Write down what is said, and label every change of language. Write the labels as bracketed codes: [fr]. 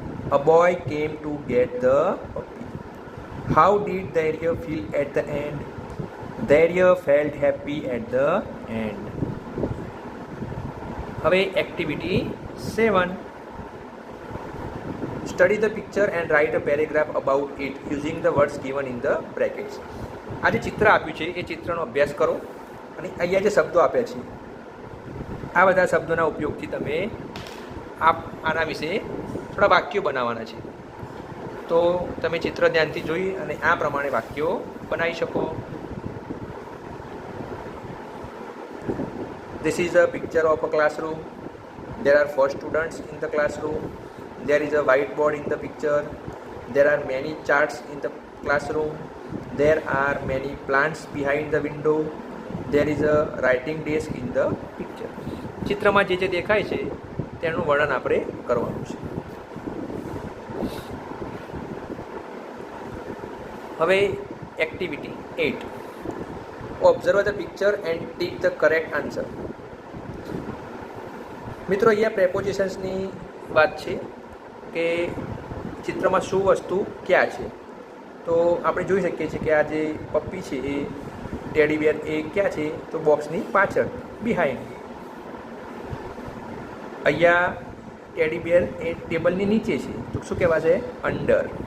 [en] A boy came to get the puppy. How did Dhairya feel at the end? Dhairya felt happy at the end. [gu] હવે activity 7. [en] Study the picture and write a paragraph about it using the words given in the brackets. [gu] આ જે ચિત્ર આપ્યું છે એ ચિત્રનો અભ્યાસ કરો અને અહીંયા જે શબ્દો આપ્યા છે આ બધા શબ્દોના ઉપયોગથી તમે આના વિશે થોડા વાક્યો બનાવવાના છે. તો તમે ચિત્ર ધ્યાનથી જોઈ અને આ પ્રમાણે વાક્યો બનાવી શકો. [en] This is a picture of a classroom. There are 4 students in the classroom. There is a whiteboard in the picture. There are many charts in the classroom. There are many plants behind the window. There is a writing desk in the picture. [gu] ચિત્રમાં જે જે દેખાય છે તેનું વર્ણન આપણે કરવાનું છે. હવે activity 8. [en] Observe the picture and tick the correct answer. [gu] મિત્રો અહીંયા પ્રેપોઝિશન્સની વાત છે કે ચિત્રમાં શું વસ્તુ ક્યાં છે. તો આપણે જોઈ શકીએ છીએ કે આ જે પપ્પી છે એ ટેડી બેર એ ક્યાં છે, તો બોક્સની પાછળ, બિહાઇન્ડ. અહીંયા ટેડી બેર એ ટેબલની નીચે છે, તો શું કહેવાશે? અંડર.